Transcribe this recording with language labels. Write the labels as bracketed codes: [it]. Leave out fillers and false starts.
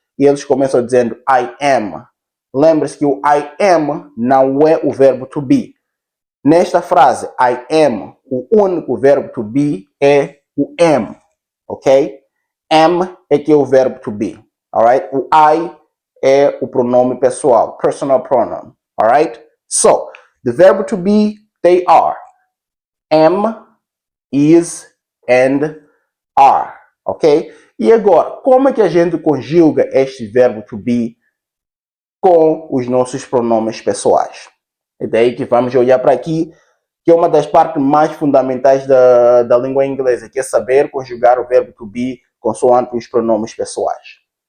[pt] E eles começam dizendo I am. Lembre-se que o I am não é o verbo to be. Nesta frase, I am, o único verbo to be é o am, ok? Am é que é o verbo to be, alright? O I é o pronome pessoal, personal pronoun. Alright? [en] So, the verb to be, they are am, is, and are. Ok? [pt] E agora, como é que a gente conjuga este verbo to be com os nossos pronomes pessoais? É daí que vamos olhar para aqui, que é uma das partes mais fundamentais da língua inglesa, que é saber conjugar o verbo to be consoante os pronomes pessoais.